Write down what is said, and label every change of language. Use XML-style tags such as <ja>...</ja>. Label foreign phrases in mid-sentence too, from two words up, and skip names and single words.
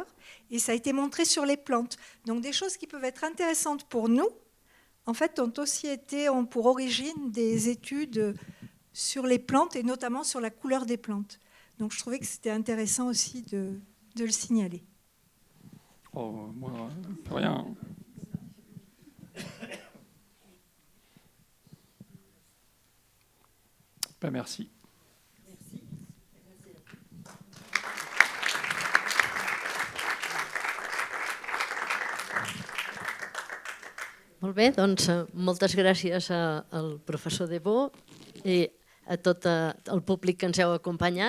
<fr>Et ça a été montré sur les plantes. Donc, des choses qui peuvent être intéressantes pour nous, en fait, ont aussi été ont pour origine des études sur les plantes et notamment sur la couleur des plantes. Donc, je trouvais que c'était intéressant aussi de le signaler. Oh, moi, rien. Ben, merci.</fr> <ca>Molt bé, doncs moltes gràcies al professor Debó i a tot el públic que ens heu acompanyat.</ca>